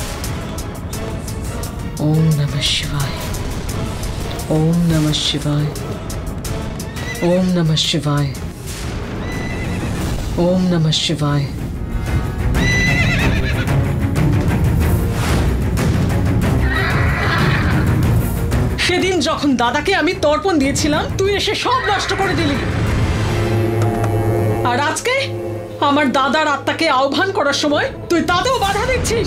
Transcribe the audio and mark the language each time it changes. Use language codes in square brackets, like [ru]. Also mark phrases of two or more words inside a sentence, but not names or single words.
[sa] ওম নমঃ শিবায়, ওম নমঃ শিবায়, ওম নমঃ শিবায়, ওম নমঃ শিবায়। [bn] সেদিন যখন দাদাকে আমি তর্পণ দিয়েছিলাম তুই এসে সব নষ্ট করে দিলি, আর আজকে আমার দাদার আত্মাকে আহ্বান করার সময় তুই তাতেও বাধা দিচ্ছিস।